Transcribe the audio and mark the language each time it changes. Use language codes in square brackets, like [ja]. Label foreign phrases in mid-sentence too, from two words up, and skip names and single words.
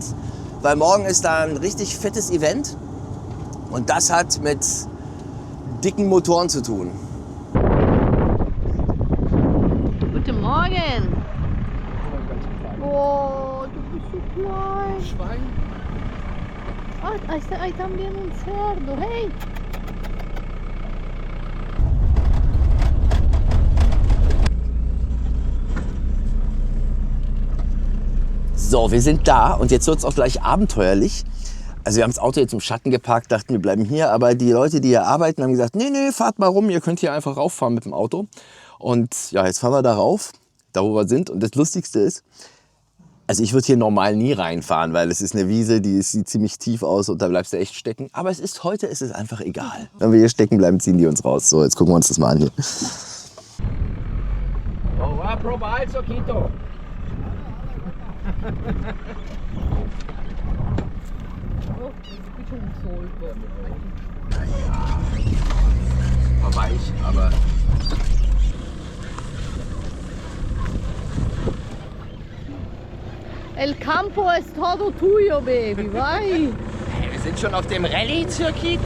[de] Weil morgen ist da ein richtig fettes Event und das hat mit dicken Motoren zu tun. Guten Morgen. Oh, du bist so klein. Schwein. [es] Ahí también un cerdo, hey. [de] So, wir sind da und jetzt wird es auch gleich abenteuerlich. Also wir haben das Auto jetzt im Schatten geparkt, dachten wir bleiben hier. Aber die Leute, die hier arbeiten, haben gesagt, nee, fahrt mal rum, ihr könnt hier einfach rauffahren mit dem Auto. Und ja, jetzt fahren wir da rauf, da wo wir sind. Und das Lustigste ist, also ich würde hier normal nie reinfahren, weil es ist eine Wiese, sieht ziemlich tief aus und da bleibst du echt stecken. Aber heute ist es einfach egal. Wenn wir hier stecken bleiben, ziehen die uns raus. So, jetzt gucken wir uns das mal an hier. [es] Oh, va a probar el soquito. [de] War weich, aber [es] El campo es todo tuyo, baby, vai. [de] wir sind schon auf dem Rallye-Circuito.